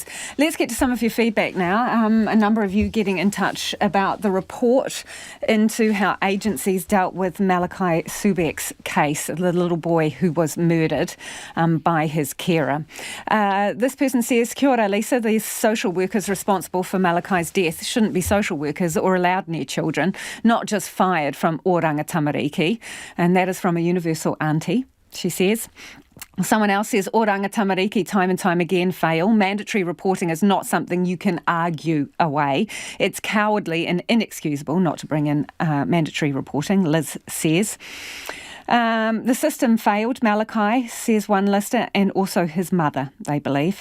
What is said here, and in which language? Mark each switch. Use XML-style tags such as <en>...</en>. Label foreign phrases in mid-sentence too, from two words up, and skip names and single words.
<en>Let's get to some of your feedback now. A number of you getting in touch about the report into how agencies dealt with Malachi Subecz case, the little boy who was murdered by his carer. This person says,</en> <mi>Kia ora,</mi> <en>Lisa, the social workers responsible for Malachi's death shouldn't be social workers or allowed near children, not just fired from Oranga Tamariki. And that is from a universal auntie. she says. Someone else says, oranga tamariki time and time again fail. Mandatory reporting is not something you can argue away. It's cowardly and inexcusable not to bring in mandatory reporting, Liz says. The system failed, Malachi, says one listener, and also his mother, they believe.</en>